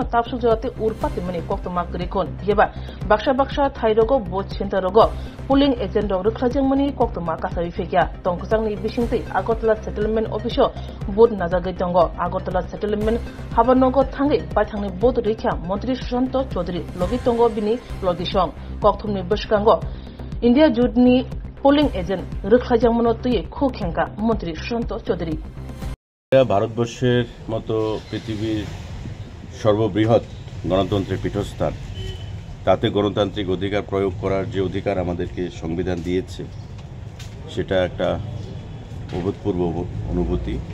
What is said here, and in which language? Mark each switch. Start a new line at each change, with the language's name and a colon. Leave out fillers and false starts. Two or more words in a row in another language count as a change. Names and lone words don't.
Kok Borok: तापसुजाते उरपाते मनि कोक्तमा करिखन येबा बाक्सा थायरगो बोट सेन्टारगो
English: polling agent
Kok Borok: रख्लाजंमनि कोक्तमा कासाबि फेकिया तंगसंगनि बिसिंगति आगरतला
English: settlement office
Kok Borok: बोट नाजागै तंगो आगरतला सेटलमेंट हाबानगो थांगै पाइथांनि बोट रैखा मंत्री सुशांत चौधरी लगि तंगो बिनि लगिसं कोक्तमनि बसकांगो इंडिया जुटनि
English: polling agent
Kok Borok: रख्लाजंमनतुये खुखेंका मंत्री सुशांत चौधरी
Bangla: ভারতবর্ষের মতো পৃথিবীর সর্ববৃহৎ গণতন্ত্রের পীঠস্থান তাতে গণতান্ত্রিক অধিকার প্রয়োগ করার যে অধিকার আমাদেরকে সংবিধান দিয়েছে সেটা একটা অভূতপূর্ব অনুভূতি